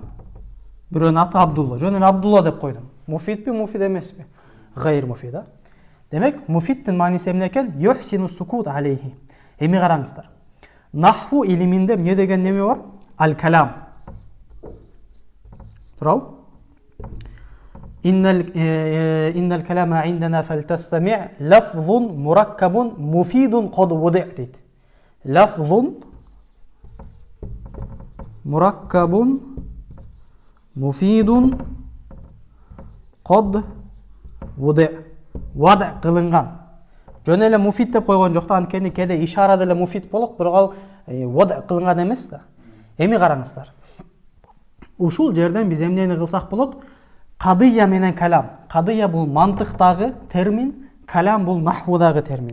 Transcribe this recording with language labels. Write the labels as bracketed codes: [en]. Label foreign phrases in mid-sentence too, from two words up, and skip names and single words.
[ky] Бирөөнүн аты Абдулла. Жөн эле Абдулла деп койдум. Муфидби, муфид эмеспи? [ar] غير مفيد [ky] да. Демек, муфиддин мааниси эмне экен? [ar] يحسن السكوت عليه. Эми караңыздар. [ky] Нахву илиминде эмне деген неме бар? Аль-калам. Туурабы? [ar] إن الكلام عندنا فلتستمع لفظ مركب مفيد قد وضع' дейт. لفظ مركب مفيد قد وضع'. [ky] Вада кылынган. Жөн эле муфид деп койгон жок да, анткени кээде ишара деле муфид болот, бирок ал вада кылынган эмес да. Эми караңыздар. Ушул жерден биз эмнени кылсак болот? Кадыя менен калам. Кадыя бул мантыктагы термин, калам бул нахвудагы термин.